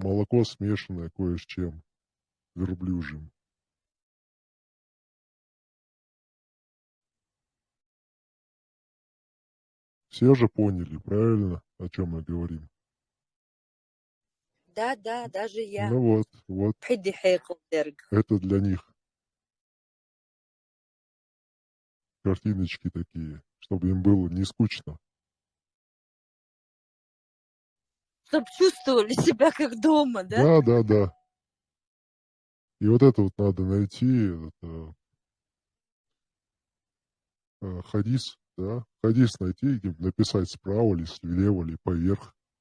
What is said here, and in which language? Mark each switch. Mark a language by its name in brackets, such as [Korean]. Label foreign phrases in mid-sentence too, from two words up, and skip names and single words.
[Russian] молоко, смешанное кое с чем верблюжьим. Все же поняли, правильно, о чем мы говорим? Да, даже я. Ну вот, بحدي حيق الدرج. это для них картиночки такие, чтобы им было не скучно. Чтоб чувствовали себя как дома, да? Да. И вот это вот надо найти, это, хадис, да, хадис найти, и написать справа или слева, или поверх.